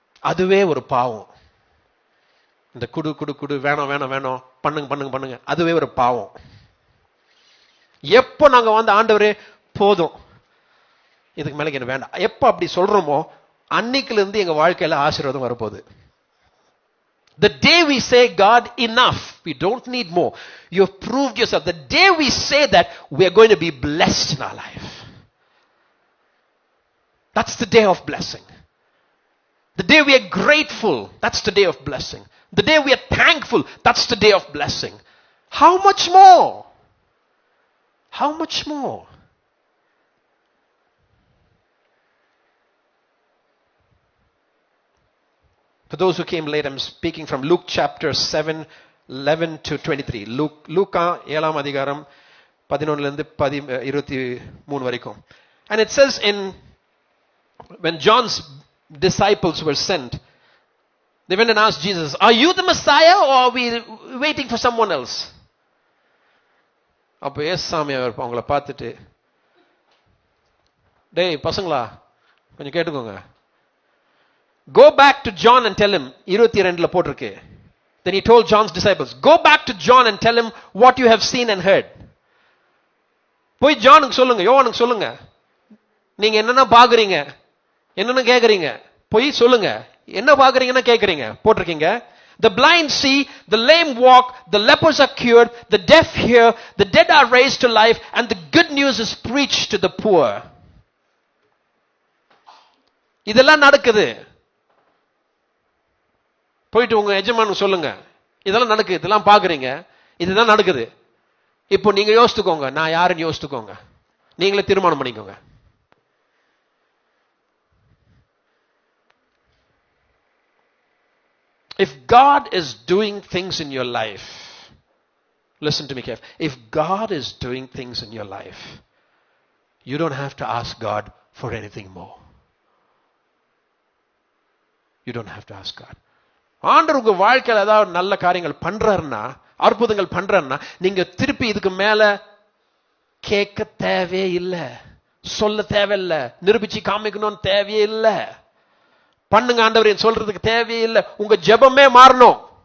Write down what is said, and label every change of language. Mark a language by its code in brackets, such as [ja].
[ta] அதுவே ஒரு பாவம். இந்த குடு குடு குடு, வேணும் வேணும் வேணும், பண்ணுங்க பண்ணுங்க பண்ணுங்க, அதுவே ஒரு பாவம். எப்போ நாங்க வந்து ஆண்டவரே போதும், இதுக்கு மேல என்ன வேண்டாம், எப்ப அப்படி சொல்றோமோ அன்னைக்குல இருந்து எங்க வாழ்க்கையில ஆசீர்வாதம் வரப்போகுது. [en] The day we say, God, enough, we don't need more, you have proved yourself. The day we say that, we are going to be blessed in our life. That's the day of blessing. The day we are grateful, that's the day of blessing. The day we are thankful, that's the day of blessing. How much more? How much more? For those who came late, I'm speaking from Luke chapter 7, 11 to 23. [ta] Luke 7 அதிகாரம் 11 இருந்து 23 வரைக்கும். [en] And it says when John's disciples were sent, they went and asked Jesus, "Are you the Messiah or are we waiting for someone else?" [ta] அப்ப ஏசாமி அவங்கள பார்த்துட்டு, டேய் பசங்களா கொஞ்சம் கேட்டுக்கோங்க, [en] go back to John and tell him, [ta] 22ல போட்டிருக்கு. [en] Then he told John's disciples, go back to John and tell him what you have seen and heard. [ta] போய் ஜானுக்கு சொல்லுங்க, யோவானுக்கு சொல்லுங்க, நீங்க என்னென்ன பாக்குறீங்க, என்னென்ன கேக்குறீங்க, போய் சொல்லுங்க, என்ன பாக்குறீங்கன்னா கேக்குறீங்க. போட்டிருக்கீங்க, [en] the blind see, the lame walk, the lepers are cured, the deaf hear, the dead are raised to life, and the good news is preached to the poor. [ta] இதெல்லாம் நடக்குது. போயிட்டு உங்க எஜமானுக்கு சொல்லுங்க, இதெல்லாம் நடக்குது, இதெல்லாம் பாக்குறீங்க, இதுதான் நடக்குது. இப்போ நீங்க யோசித்துக்கோங்க, நான் யாருன்னு யோசித்துக்கோங்க, நீங்களே தீர்மானம் பண்ணிக்கோங்க. [en] If God is doing things in your life, listen to me carefully. If God is doing things in your life, you don't have to ask God for anything more. You don't have to ask God. [ta] ஆண்டவர் உங்க வாழ்க்கையில் ஏதாவது நல்ல காரியங்கள் பண்றாருன்னா, அற்புதங்கள் பண்றாருன்னா, நீங்க திருப்பி இதுக்கு மேல கேட்க தேவையே இல்லை, சொல்ல தேவையில்லை, நிரூபிச்சு காமிக்கணும்னு தேவையே இல்லை. பண்ணுங்க ஆண்டவர் சொல்றதுக்கு தேவையே இல்லை. உங்க ஜெபமே மாறணும்.